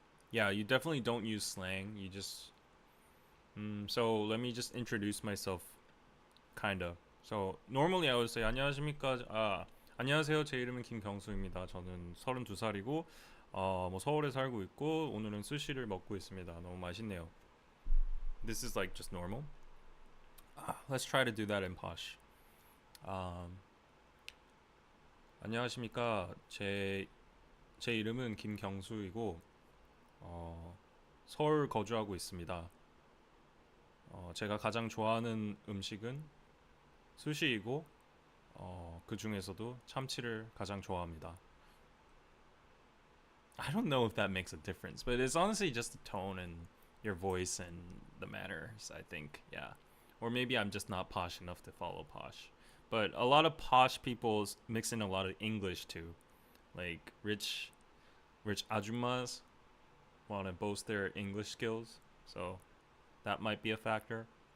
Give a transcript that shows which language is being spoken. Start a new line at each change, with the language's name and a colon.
English: Yeah, you definitely don't use slang. You just so let me just introduce myself, kinda. So normally I would say
Korean: 안녕하십니까. 안녕하세요. 제 이름은 김경수입니다. 저는 32살이고 뭐 서울에 살고 있고 오늘은 스시를 먹고 있습니다. 너무 맛있네요.
English: This is like just normal. Let's try to do that in posh.
Korean: 안녕하십니까. 제 이름은 김경수이고 서울 거주하고 있습니다. 제가 가장 좋아하는 음식은 스시이고 그 중에서도 참치를 가장 좋아합니다.
English: I don't know if that makes a difference, but it's honestly just the tone and your voice and the manners, I think. Yeah. Or maybe I'm just not posh enough to follow posh. But a lot of posh people mix in a lot of English too. Like rich ajumas want to boast their English skills, so that might be a factor.